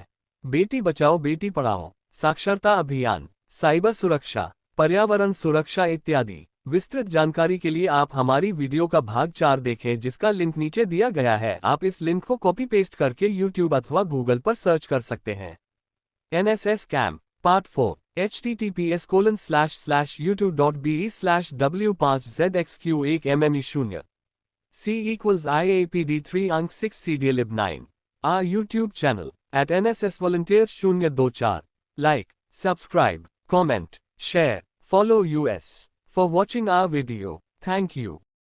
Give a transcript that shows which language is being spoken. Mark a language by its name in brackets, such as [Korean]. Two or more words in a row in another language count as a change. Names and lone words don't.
[Hindi] बेटी बचाओ बेटी पढ़ाओ, साक्षरता अभियान, साइबर सुरक्षा, पर्यावरण सुरक्षा इत्यादि। विस्तृत जानकारी के लिए आप हमारी वीडियो का भाग 4 देखें जिसका लिंक नीचे दिया गया है। आप इस लिंक को [English] copy paste [Hindi] करके YouTube अथवा Google पर सर्च कर सकते हैं। [English] NSS camp part 4 https://youtube.be/w5zxq1mme0 C=IAPD3 अंक 6 CDLib9। Our YouTube channel @NSS Volunteers 024। Like, subscribe, comment, share, follow us for watching our video. Thank you.